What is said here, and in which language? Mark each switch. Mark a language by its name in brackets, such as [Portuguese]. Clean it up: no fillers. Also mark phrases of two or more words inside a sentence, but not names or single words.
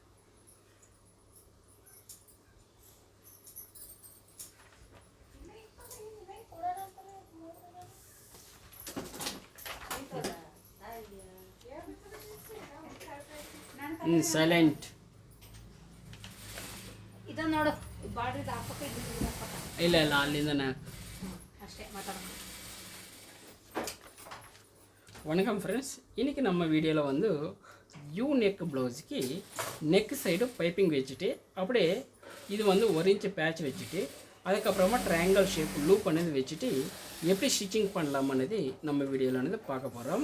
[Kannada] ಸೈಲೆಂಟ್ ಇದನ್ನ ನೋಡು, ಬಾಡ್ರಿ ಹಾಕಪ್ಪ. ಇಲ್ಲ ಇಲ್ಲ, ಅಲ್ಲಿಂದ ಅಷ್ಟೇ ಮಾತಾಡೋಣ. [Tamil] வணக்கம் ஃப்ரெண்ட்ஸ், இன்றைக்கி நம்ம வீடியோவில் வந்து யூ நெக் ப்ளவுஸுக்கு நெக் சைடு பைப்பிங் வச்சுட்டு அப்படியே இது வந்து 1 இன்ச் பேட்ச் வச்சுட்டு அதுக்கப்புறமா ட்ரையாங்கிள் ஷேப் லூப் అనేది வச்சுட்டு எப்படி ஸ்டிச்சிங் பண்ணலாம் అనేది நம்ம வீடியோவில் வந்து பார்க்க போகிறோம்.